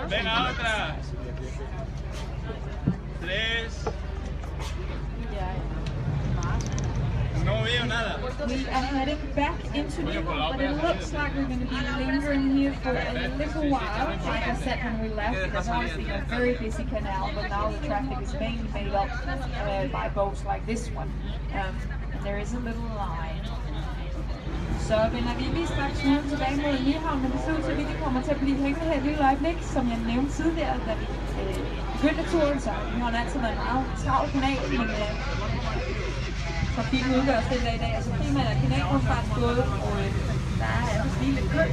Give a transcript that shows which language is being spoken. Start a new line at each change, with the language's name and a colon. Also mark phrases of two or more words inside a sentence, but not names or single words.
English: We are heading back into Nyhavn, but it looks like we're going to be lingering here for a little while. Like I said when we left, it was obviously a very busy canal, but now the traffic is mainly made up by boats like this one. And there is a little line.
Danish: Så vender vi lige straks snuden tilbage mod Nyhavn, men det ser ud til, at vi kommer til at blive hængende her et lille øjeblik, som jeg nævnte tidligere, da vi begyndte turen, så vi har altid været en meget travl kanal, men trafikken udgøres det i dag, altså primært er kanalrundfartsbåde, og der er altså lige lidt kø.